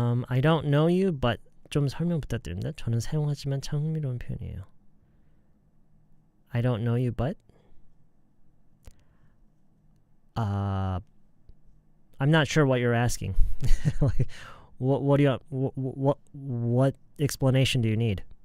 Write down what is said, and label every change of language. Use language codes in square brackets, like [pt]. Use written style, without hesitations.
[en] I don't know you, but [ko] 좀 설명 부탁드립니다. 저는 사용하지만 참 흥미로운 표현이에요. [en] I don't know you, but I'm not sure what you're asking. Like, what explanation do you need?